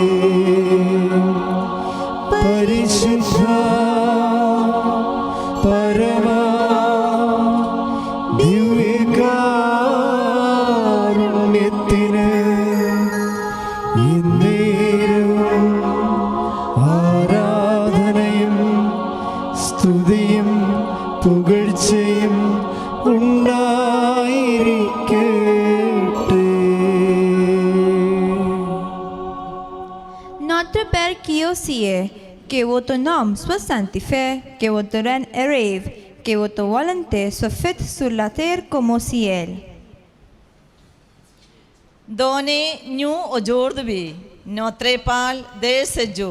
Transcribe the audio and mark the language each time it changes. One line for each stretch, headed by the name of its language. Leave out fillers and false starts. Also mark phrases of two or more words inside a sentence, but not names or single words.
Malayalam: പരിശുദ്ധ പരമ ദിവ്യകാരുണ്യത്തിന് എന്നേരവും ആരാധനയും സ്തുതിയും പുകഴ്ചയും ഉണ്ടായിരിക്കട്ടെ.
French: Notre Père qui es aux cieux, que votre nom soit sanctifié, que votre règne arrive, que votre volonté soit faite sur la terre comme au ciel. Donnez-nous aujourd'hui notre pain de ce jour.